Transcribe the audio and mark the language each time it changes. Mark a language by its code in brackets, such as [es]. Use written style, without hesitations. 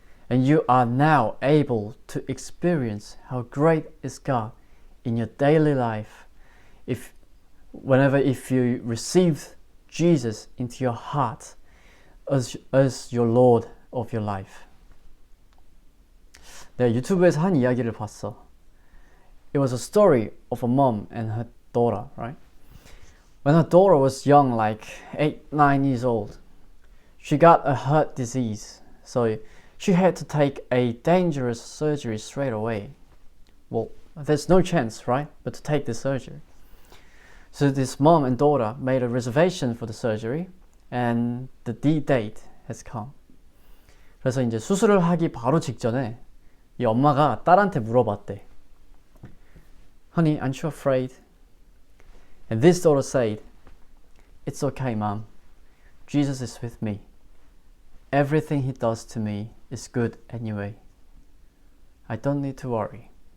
[en] And you are now able to experience how great is God in your daily life if you receive Jesus into your heart as your Lord of your life. [ko] 내가 유튜브에서 한 이야기를 봤어. [en] It was a story of a mom and her daughter, right? When her daughter was young, like 8, 9 years old, she got a heart disease. So she had to take a dangerous surgery straight away. Well, there's no chance, right? But to take the surgery. So this mom and daughter made a reservation for the surgery and the date has come. [ko] 그래서 이제 수술을 하기 바로 직전에 이 엄마가 딸한테 물어봤대. [en] Honey, aren't you afraid? And this daughter said, It's okay, Mom. Jesus is with me. Everything he does to me is good anyway. I don't need to worry.